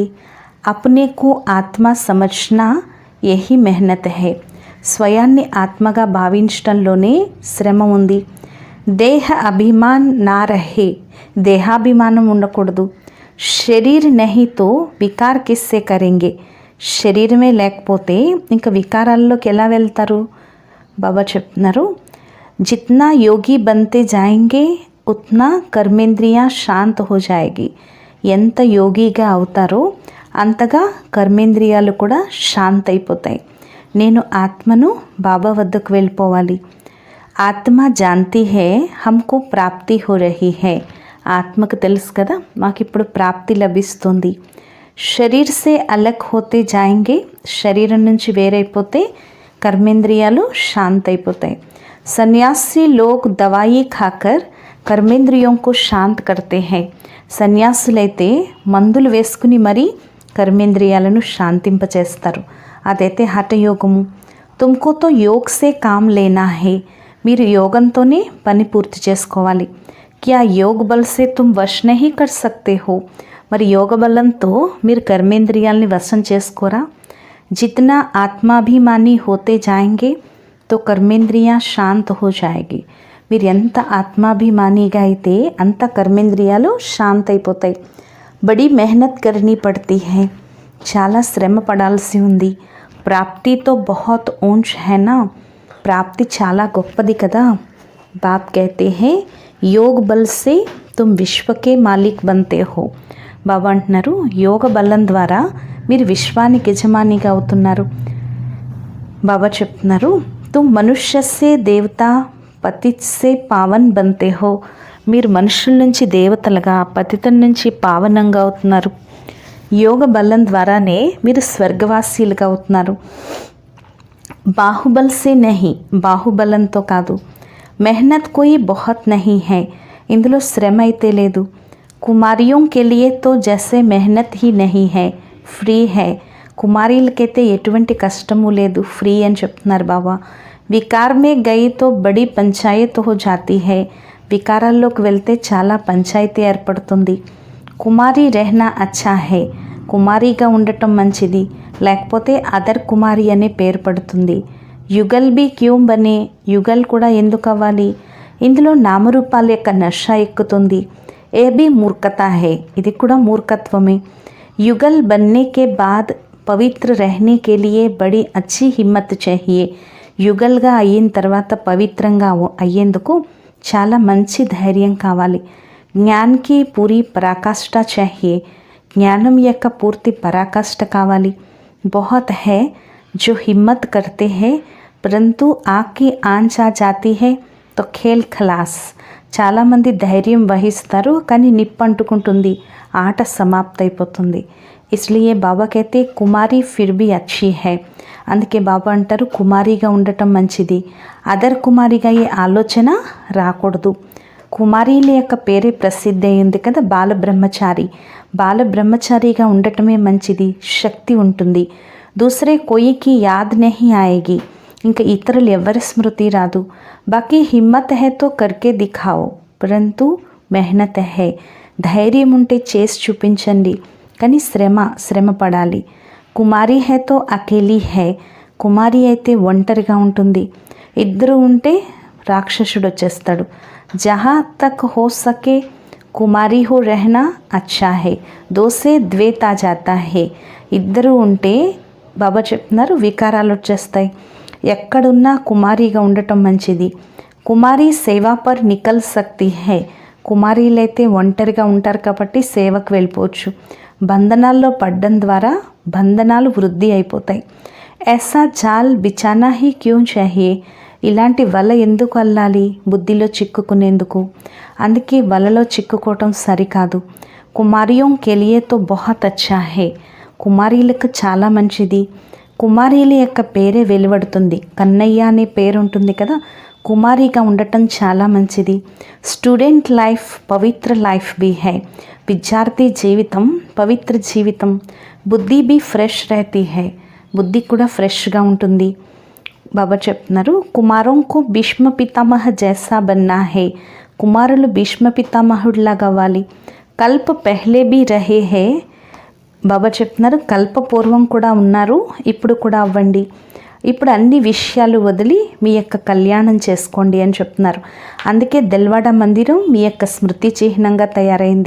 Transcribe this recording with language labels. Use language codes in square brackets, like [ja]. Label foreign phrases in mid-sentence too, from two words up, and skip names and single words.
[hi] अपने को आत्मा समझना यही मेहनत है, [te] స్వయాన్ని ఆత్మగా భావించడంలోనే శ్రమ ఉంది. [hi] देह अभिमान ना रहे, [te] దేహాభిమానం ఉండకూడదు. [hi] शरीर नहीं तो विकार किससे करेंगे, [te] శరీరమే లేకపోతే ఇంకా వికారాల్లోకి ఎలా వెళ్తారు. బాబా చెప్తున్నారు, [hi] जितना योगी बनते जाएंगे उतना कर्मेंद्रिया शांत हो जाएगी, [te] ఎంత యోగిగా అవుతారో అంతగా కర్మేంద్రియాలు కూడా శాంత అయిపోతాయి. నేను ఆత్మను బాబా వద్దకు వెళ్ళిపోవాలి. [hi] आत्मा जानती है हमको प्राप्ति हो रही है, [te] ఆత్మకు తెలుసు కదా మాకు ఇప్పుడు ప్రాప్తి లభిస్తుంది. [hi] शरीर से अलग होते जाएंगे, [te] శరీరం నుంచి వేరైపోతే కర్మేంద్రియాలు శాంత అయిపోతాయి. [hi] संन्यासी लोग दवाई खाकर कर्मेंद्रियों को शांत करते हैं, [te] సన్యాసులైతే మందులు వేసుకుని మరీ కర్మేంద్రియాలను శాంతింపచేస్తారు, అదైతే హఠయోగము. [hi] तुमको तो योग से काम लेना है, [te] మీరు యోగంతోనే పని పూర్తి చేసుకోవాలి. [hi] क्या योग बल से तुम वश नहीं कर सकते हो, [te] మరి యోగ బలంతో మీరు కర్మేంద్రియాల్ని వశం చేసుకోరా. [hi] जितना आत्माभिमानी होते जाएंगे तो कर्मेंद्रिया शांत हो जाएगी, [te] మీరు ఎంత ఆత్మాభిమానిగా అయితే అంత కర్మేంద్రియాలు శాంత అయిపోతాయి. [hi] बड़ी मेहनत करनी पड़ती है, [te] చాలా శ్రమ పడాల్సి ఉంది. [hi] प्राप्ति तो बहुत ऊंच है ना, [te] ప్రాప్తి చాలా గొప్పది కదా. [hi] बाप कहते हैं योग बल से तुम विश्व के मालिक बनते हो. [te] బాబా అంటున్నారు యోగ బలం ద్వారా మీరు విశ్వానికి యజమానిగా అవుతున్నారు. బాబా చెప్తున్నారు [hi] तुम मनुष्य से देवता पतित से पावन बनते हो. [te] మీరు మనుషుల నుంచి దేవతలుగా పతితం నుంచి పావనంగా అవుతున్నారు. యోగ బలం ద్వారానే మీరు స్వర్గవాసీలుగా అవుతున్నారు. [hi] बाहुबल से नहीं, [te] బాహుబలంతో కాదు. [hi] मेहनत कोई बहुत नहीं है, [te] ఇందులో శ్రమ అయితే లేదు. [hi] कुमारियों के लिए तो जैसे मेहनत ही नहीं है, फ्री है. [te] కుమారీలకైతే ఎటువంటి కష్టము లేదు, ఫ్రీ అని చెప్తున్నారు బాబా. [hi] विकार में गई तो बड़ी पंचायत हो जाती है, [te] వికారాల్లోకి వెళ్తే చాలా పంచాయతీ ఏర్పడుతుంది. [hi] कुमारी रहना अच्छा है, [te] కుమారిగా ఉండటం మంచిది, లేకపోతే అదర్ కుమారి అనే పేరు పడుతుంది. [hi] युगल भी क्यों बने, [te] యుగల్ కూడా ఎందుకు అవ్వాలి, ఇందులో నామరూపాల యొక్క నష ఎక్కుతుంది. [hi] ये भी मूर्खता है, [te] ఇది కూడా మూర్ఖత్వమే. [hi] युगल बनने के बाद पवित्र रहने के लिए बड़ी अच्छी हिम्मत चाहिए. [te] యుగల్గా అయిన తర్వాత పవిత్రంగా అయ్యేందుకు చాలా మంచి ధైర్యం కావాలి. [hi] ज्ञान की पूरी पराकाष्ठा चाहिए, [te] జ్ఞానం యొక్క పూర్తి పరాకాష్ఠ కావాలి. [hi] बहुत है जो हिम्मत करते हैं परंतु आग की आंच आ जाती है तो खेल खलास. [te] చాలామంది ధైర్యం వహిస్తారు కానీ నిప్పు అంటుకుంటుంది, ఆట సమాప్తైపోతుంది. [hi] इसलिए बाबा कहते कुमारी फिर भी अच्छी है. [te] అందుకే బాబా అంటారు కుమారిగా ఉండటం మంచిది, అదర్ కుమారిగా ఈ ఆలోచన రాకూడదు. కుమారీల యొక్క పేరే ప్రసిద్ధి అయింది కదా, బాలబ్రహ్మచారి. బాలబ్రహ్మచారిగా ఉండటమే మంచిది, శక్తి ఉంటుంది. [hi] दूसरे कोई की याद नहीं आएगी, [te] ఇంకా ఇతరులు ఎవరి స్మృతి రాదు. [hi] बाकी हिम्मत है तो करके दिखाओ परंतु मेहनत है. [te] ధైర్యం ఉంటే చేసి చూపించండి కానీ శ్రమ పడాలి. [hi] कुमारी है तो अकेली है, [te] కుమారి అయితే ఒంటరిగా ఉంటుంది. ఇద్దరు ఉంటే రాక్షసుడు వచ్చేస్తాడు. [hi] जहां तक हो सके कुमारी हो रहना अच्छा है, दो से द्वैत आ जाता है. [te] ఇద్దరు ఉంటే బాబా చెప్తున్నారు వికారాలు వచ్చేస్తాయి. ఎక్కడున్నా కుమారిగా ఉండటం మంచిది. [hi] कुमारी सेवा पर निकल सकती है, [te] కుమారీలైతే ఒంటరిగా ఉంటారు కాబట్టి సేవకు వెళ్ళిపోవచ్చు. బంధనాల్లో పడ్డం ద్వారా బంధనాలు వృద్ధి అయిపోతాయి. [hi] ऐसा जाल बिछाना ही क्यों चाहिए, [te] ఇలాంటి వల ఎందుకు అల్లాలి, బుద్ధిలో చిక్కుకునేందుకు. అందుకే వలలో చిక్కుకోవటం సరికాదు. [hi] कुमारियों के लिए तो बहुत अच्छा है, [te] కుమారీలకు చాలా మంచిది. కుమారీల యొక్క పేరే వెలువడుతుంది, కన్నయ్య అనే పేరు ఉంటుంది కదా, కుమారిగా ఉండటం చాలా మంచిది. [en] student life [hi] पवित्र लाइफ भी है, [te] విద్యార్థి జీవితం పవిత్ర జీవితం. [hi] बुद्धि भी फ्रेश रहती है, [te] బుద్ధి కూడా ఫ్రెష్గా ఉంటుంది. బాబా చెప్తున్నారు [hi] कुमारों को भीष्म पितामह जैसा बनना है, [te] కుమారులు భీష్మ పితామహుడిలాగా అవ్వాలి. [hi] कल्प पहले भी रहे हैं, [te] బాబా చెప్తున్నారు కల్పపూర్వం కూడా ఉన్నారు, ఇప్పుడు కూడా అవ్వండి. ఇప్పుడు అన్ని విషయాలు వదిలి మీ యొక్క కళ్యాణం చేసుకోండి అని చెప్తున్నారు. అందుకే దెల్వాడ మందిరం మీ యొక్క స్మృతి చిహ్నంగా తయారైంది.